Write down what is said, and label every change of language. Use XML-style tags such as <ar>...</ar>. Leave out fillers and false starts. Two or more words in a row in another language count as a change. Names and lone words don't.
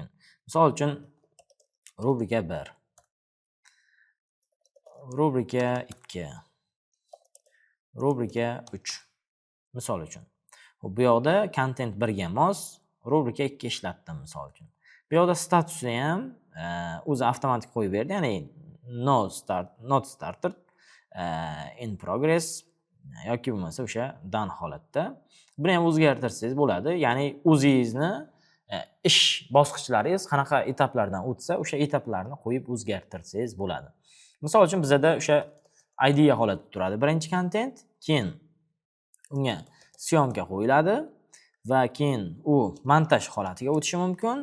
<uz>Misol uchun rubrika 1, rubrika 2, rubrika 3 Misol uchun. Bu yoqda content 1 ga mos, rubrika 2 ishlatdim misol uchun. Bu yoqda statusni ham o'zi avtomatik qo'yib berdi, ya'ni</uz> <en>not started, in progress</en> <uz>yoki bo'lmasa o'sha done holatda. Buni ham o'zgartirsangiz bo'ladi. Ya'ni o'zingizni ish bosqichlaringiz qanaqa etaplardan o'tsa, o'sha etaplarni qo'yib o'zgartirsangiz bo'ladi. Misol uchun bizda o'sha idea holatda turadi. Birinchi content, keyin unga syomka qo'yiladi va keyin u montaj holatiga o'tishi mumkin.</uz>